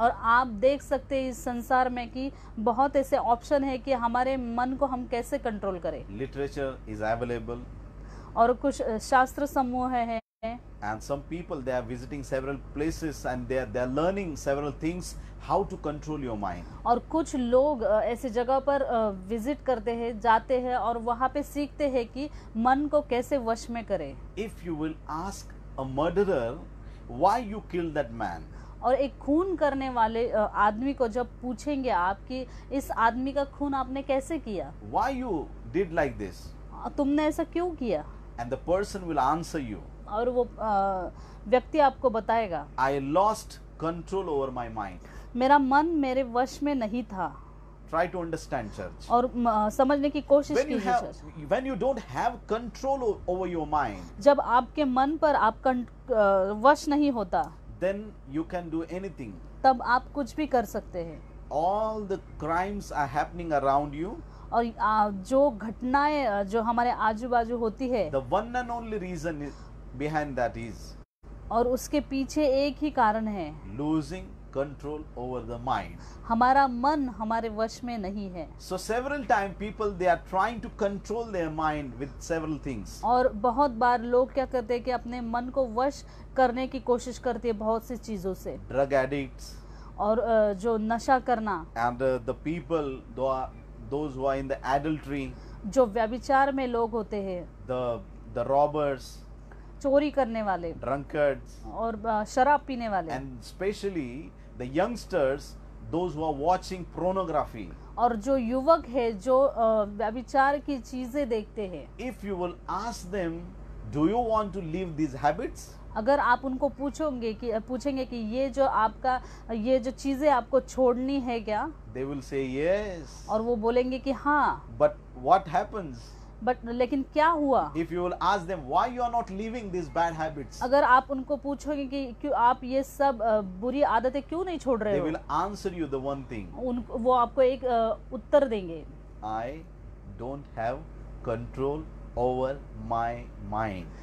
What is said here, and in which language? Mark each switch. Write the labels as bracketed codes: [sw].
[hi] और आप देख सकते हैं इस संसार में कि बहुत ऐसे ऑप्शन है कि हमारे मन को हम कैसे कंट्रोल करें। [en] Literature is available, [hi] और कुछ शास्त्र समूह है [en] and some people, they are visiting several places and they are learning several things how to control your mind. [hi] और कुछ लोग ऐसे जगह पर विजिट करते हैं, जाते हैं और वहाँ पे सीखते हैं कि मन को कैसे वश में करें। [en] If you will ask a murderer why you killed that man, [hi] और एक खून करने वाले आदमी को जब पूछेंगे आप कि इस आदमी का खून आपने कैसे किया, [en] why you did like this, [hi] तुमने ऐसा क्यों किया, [en] and the person will answer you, [hi] और वो व्यक्ति आपको बताएगा, [en] I lost control over my mind. [hi] मेरा मन मेरे वश में नहीं था। [en] Try to understand, church. [hi] और समझने की कोशिश कीजिए church. [en] When you don't have control over your mind, [hi] जब आपके मन पर आप वश नहीं होता, [en] then you can do anything. [hi] तब आप कुछ भी कर सकते हैं। [en] All the crimes are happening around you. [hi] और जो घटनाएं जो हमारे आजू बाजू होती है, [en] The one and only reason behind that is [hi] और उसके पीछे एक ही कारण है, [en] losing control over the mind. [hi] हमारा मन हमारे वश में नहीं है। [en] So several times people, they are trying to control their mind with several things. [hi] और बहुत बार लोग क्या करते हैं कि अपने मन को वश करने की कोशिश करते हैं बहुत सी चीजों से। [en] Drug addicts, [hi] और जो नशा करना, [en] and the people, those who are in the adultery, [hi] जो व्यभिचार में लोग होते हैं, [en] the robbers, [hi] चोरी करने वाले, [en] drunkards, [hi] और शराब पीने वाले, [en] and especially the youngsters, those who are watching pornography. [hi] और जो युवक है जो व्यभिचार की चीजें देखते हैं। [en] If you will ask them, do you want to leave these habits? [hi] अगर आप उनको पूछेंगे कि ये जो चीजें आपको छोड़नी है क्या, [en] They will say yes. [hi] और वो बोलेंगे कि हाँ। [en] But what happens [hi] लेकिन क्या हुआ? [en] if you will ask them why you are not leaving these bad habits? [hi] अगर आप उनको पूछोगे कि क्यों आप ये सब बुरी आदतें क्यों नहीं छोड़ रहे [en] They [hi] हो, [en] will answer you the one thing. [hi] वो आपको एक उत्तर देंगे, [en] I don't have control over my mind.